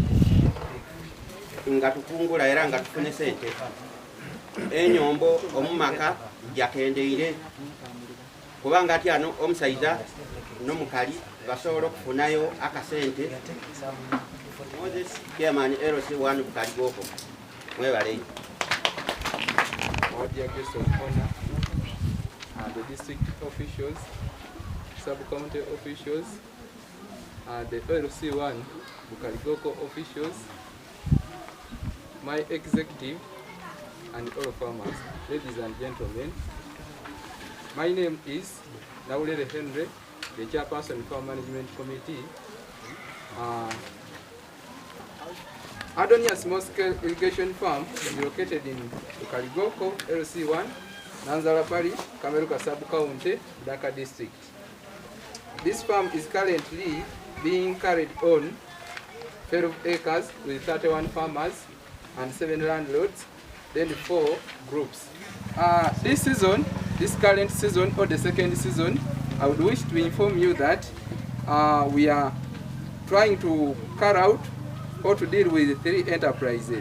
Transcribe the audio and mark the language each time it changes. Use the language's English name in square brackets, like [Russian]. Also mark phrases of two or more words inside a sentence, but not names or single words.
[Gwere] nga tukungula era nga tufune sente enyombo omumaka jakendeire kubanga atyano omusaiza n'omukali basobola okufunayo akasente. Moses Chairman LC1 Bukaligoko mwebale. [English] Our dear guests of honor and the district officials, sub-county officials, and the LC1 Bukaligoko officials, my executive, and all farmers, ladies and gentlemen. My name is Naulere Henry, the chairperson Farm Management Committee. Adonia Small-Scale Irrigation Farm is located in Bukaligoko, LC1, Nanzara Parish, Kameruka Sub-County, Budaka District. This farm is currently being carried on 12 acres with 31 farmers and 7 landlords, then 4 groups. This current season or the second season, I would wish to inform you that we are trying to carry out or to deal with 3 enterprises.